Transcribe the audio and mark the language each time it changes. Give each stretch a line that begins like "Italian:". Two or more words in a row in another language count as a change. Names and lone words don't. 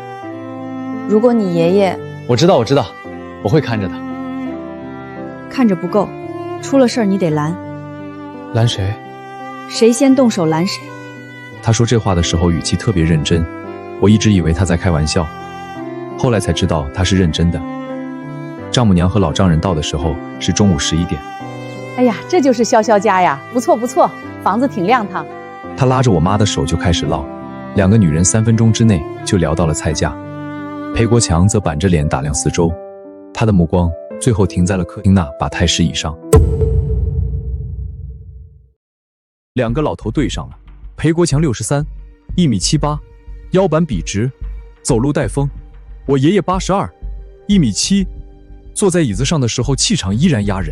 Chinese: 如果你爺爺…… 我知道，我會看着的。看着不夠，出了事兒你得攔。攔誰？誰先動手攔誰。他說這話的時候語氣特別認真，我一直以為他在開玩笑，後來才知道他是認真的。丈母娘和老丈人到的時候是中午11點。哎呀，這就是瀟瀟家呀，不錯不錯，房子挺亮堂。他拉着我媽的手就開始嘮，2個女人3分鐘之內就聊到了菜價。裴國強則板着臉打量四周，他的目光最後停在了客廳那把太師椅上。2個老頭對上了，裴國強63，1.78米，腰板筆直，走路帶風；我爺爺82， 1.7米，坐在椅子上的时候气场依然压人。